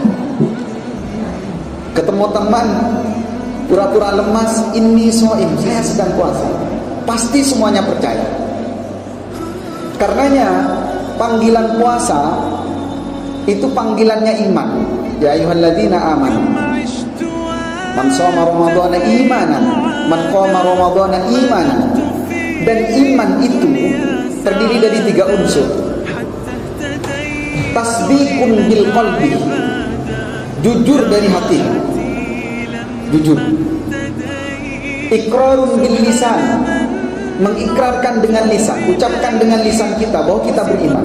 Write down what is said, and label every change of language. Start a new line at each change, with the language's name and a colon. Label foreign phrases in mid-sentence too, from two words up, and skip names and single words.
Indonesian: Ketemu teman pura-pura lemas,
Arabic: إني صائم,
Indonesian: saya sedang puasa. Pasti semuanya percaya. Karenanya panggilan puasa itu panggilannya iman.
Arabic: يا أيها الذين آمنوا من صام رمضان إيمانا من قام رمضان إيمانا.
Indonesian: Dan iman itu terdiri dari 3 unsur.
Arabic: تصديق بالقلب,
Indonesian: jujur dari hati, jujur.
Arabic: إقرار باللسان,
Indonesian: mengikrarkan dengan lisan, ucapkan dengan lisan kita bahwa kita beriman.